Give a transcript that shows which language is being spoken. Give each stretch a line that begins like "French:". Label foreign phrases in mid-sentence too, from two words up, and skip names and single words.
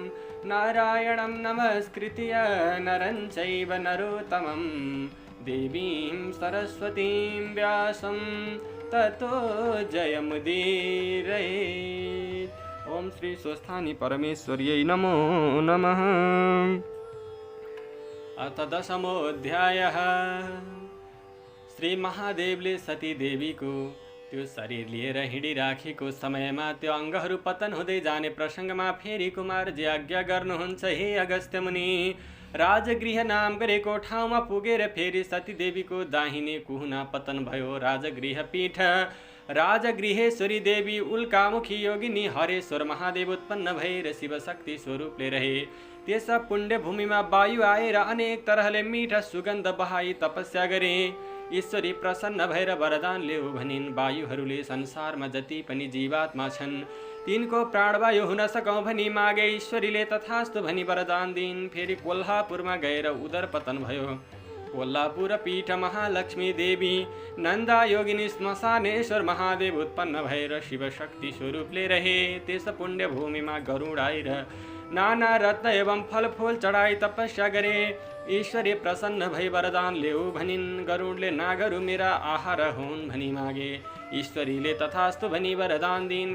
Sanskrit: नारायणं नमस्कृत्य नरं चैव नरोत्तमं देवीं सरस्वतीं व्यासं ततो जयमुदीरयेत्। ओम श्री स्वस्थानी परमेश्वर्यै नमो नमः। अथ 10मो अध्यायः।
Nepali: श्री महादेवले सती देवीको त्यो शरीर लिएर हिँडिराखेको समयमा त्यो अङ्गहरू पतन हुँदै जाने प्रसङ्गमा फेरि कुमारजी आज्ञा गर्नुहुन्छ, हे अगस्त्य मुनि, राजगृह नाम गरेको ठाउँमा पुगेर फेरि सतीदेवीको दाहिने कुहुना पतन भयो। राजगृह पीठ राजगृहेश्वरी देवी उल्कामुखी योगिनी हरेश्वर महादेव उत्पन्न भएर शिवशक्ति स्वरूपले रहे। त्यस पुण्यभूमिमा वायु आएर अनेक तरहले मिठा सुगन्ध बहाई तपस्या गरे। ईश्वरी प्रसन्न भएर वरदान ल्याऊ भनिन्। वायुहरूले संसारमा जति पनि जीवात्मा छन् तिनको प्राणवायु हुन सकौँ भनी मागे। ईश्वरीले तथास्तु भनी वरदान दिइन्। फेरि कोल्हापुरमा गएर उदर पतन भयो। कोल्हापुर पीठ महालक्ष्मी देवी नन्दा योगिनी श्मशानेश्वर महादेव उत्पन्न भएर शिवशक्ति स्वरूपले रहे। त्यस पुण्यभूमिमा गरुड आएर नाना रत्न एवं फलफूल चढाई तपस्या गरे। ईश्वरी प्रसन्न भई वरदान ल्याऊ भनिन्। गरुडले नागहरू मेरा आहार हुन् भनी मागे। ईश्वरीले तथास्तु भनी वरदान दिइन्।